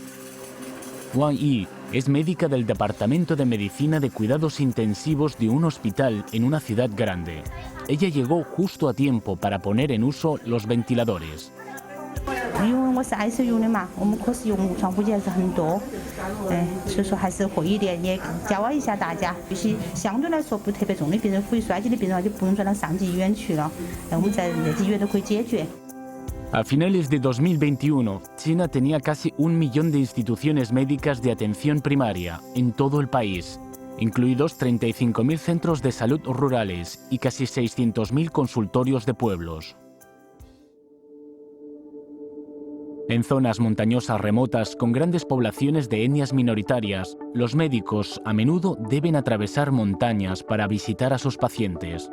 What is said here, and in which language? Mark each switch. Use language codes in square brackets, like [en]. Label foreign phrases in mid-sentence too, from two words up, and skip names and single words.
[es] Wang Yi es médica del Departamento de Medicina de Cuidados Intensivos de un hospital en una ciudad grande. Ella llegó justo a tiempo para poner en uso los ventiladores. [zh] 因为我是 ICU 的嘛，我们科室用床铺间是很多，所以说还是会一点，也教导一下大家，有些相对来说不特别重的病人，呼吸衰竭的病人就不用转到上级医院去了，我们在内地医院都可以解决。 [es] A finales de 2021, China tenía casi 1 millón de instituciones médicas de atención primaria en todo el país, incluidos 35.000 centros de salud rurales y casi 600.000 consultorios de pueblos. En zonas montañosas remotas con grandes poblaciones de etnias minoritarias, los médicos a menudo deben atravesar montañas para visitar a sus pacientes.